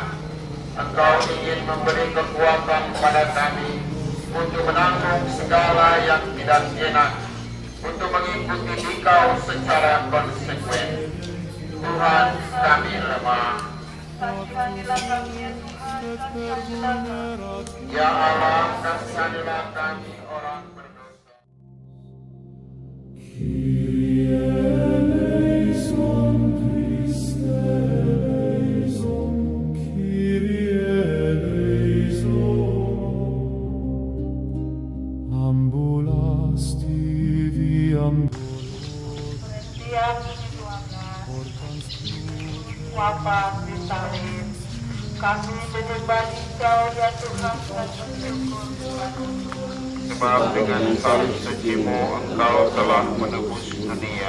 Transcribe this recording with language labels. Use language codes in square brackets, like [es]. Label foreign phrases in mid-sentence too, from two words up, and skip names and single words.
[id] Engkau ingin memberi kekuatan kepada kami untuk menanggung segala yang tidak enak, untuk mengikuti Dikau secara konsekuen. Tuhan, kami lemah. Kasihanilah kami ya Tuhan, kasihanilah kami. Ya Allah, kasihanilah kami orang berdosa. [la] Kyrie eleison, Christe eleison, Kyrie eleison. Ambulasti viam [id] Perhentian wafat di salib. Kami menyembah Dikau ya Tuhan dan bersyukur. Sebab dengan salib suci-Mu Engkau telah menebus dunia.